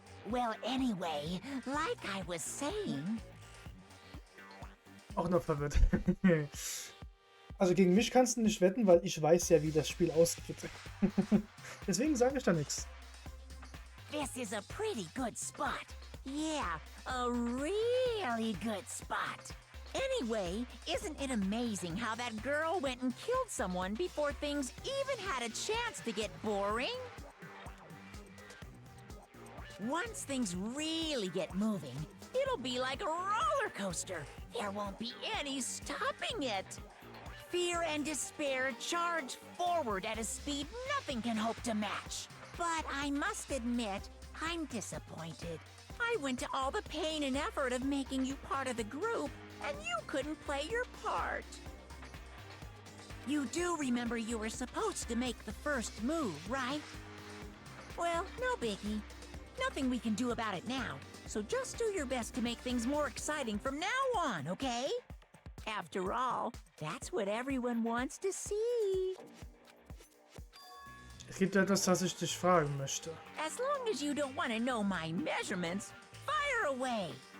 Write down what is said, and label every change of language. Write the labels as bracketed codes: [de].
[en] Well, anyway, like I was saying... [de] Auch noch verwirrt. Also gegen mich kannst du nicht wetten, weil ich weiß ja, wie das Spiel ausgeht. Deswegen sage ich da nichts. [en] This is a pretty good spot. Yeah, a really good spot. Anyway, isn't it amazing how that girl went and killed someone before things even had a chance to get boring? Once things really get moving, it'll be like a roller coaster. There won't be any stopping it. Fear and despair charge forward at a speed nothing can hope to match. But I must admit, I'm disappointed. I went to all the pain and effort of making you part of the group, and you couldn't play your part. You do remember you were supposed to make the first move, right? Well, no biggie. Nothing we can do about it now, so just do your best to make things more exciting from now on, okay? After all, that's what everyone wants to see. [de] Es gibt etwas, das ich dich fragen möchte. [en] As long as you don't want to know my measurements, fire away.